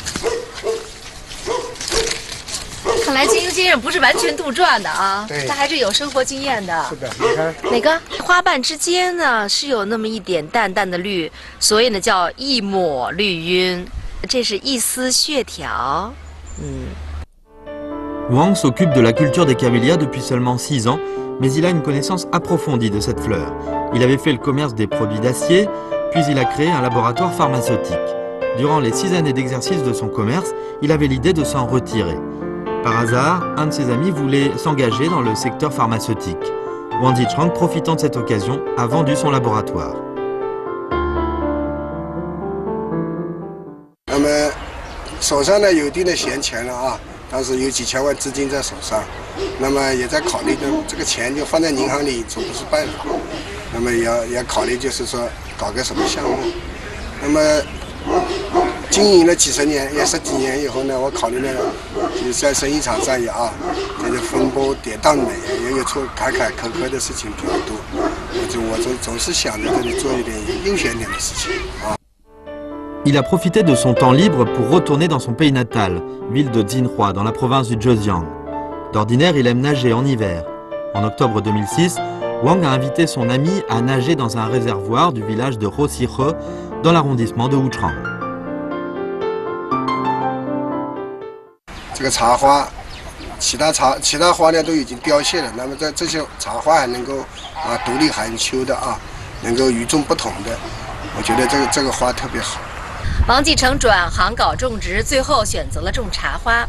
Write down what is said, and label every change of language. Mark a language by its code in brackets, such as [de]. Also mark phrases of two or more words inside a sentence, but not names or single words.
[zh] 看来金庸先生不是完全杜撰的啊，他还是有生活经验的。是的，你看哪个花瓣之间呢是有那么一点淡淡的绿，所以呢叫一抹绿晕，这是一丝血条。 [fr] Wang s'occupe de la culture des camélias depuis seulement 6 ans, mais il a une connaissance approfondie de cette fleur. Il avait fait le commerce des produits d'acier, puis il a créé un laboratoire pharmaceutique. Durant les 6 années d'exercice de son commerce, il avait l'idée de s'en retirer. Par hasard, un de ses amis voulait s'engager dans le secteur pharmaceutique. Wang Zichang, profitant de cette occasion, a vendu son laboratoire. [zh] 那么手上呢有一定的闲钱了啊，当时有几千万资金在手上，那么也在考虑呢，这个钱就放在银行里总不是办法，那么也考虑就是说搞个什么项目，那么。经营了几十年，也10几年以后呢，我考虑呢，就是在生意场上也啊，这个风波跌宕的，也有出坎坎坷坷的事情比较多。我总是想着这里做一点悠闲点的事情啊。 [fr] Il a profité de son temps libre pour retourner dans son pays natal, ville de Jinhua, dans la province du Zhejiang. D'ordinaire, il aime nager en hiver. En octobre 2006, Wang a invité son ami à nager dans un réservoir du village de Hosihe, dans l'arrondissement de Wuchang. [zh] 这个茶花，其他花呢都已经凋谢了，那么这些茶花还能够独立含秋的啊，能够与众不同的，我觉得这个花特别好。王继成转行搞种植，最后选择了种茶花。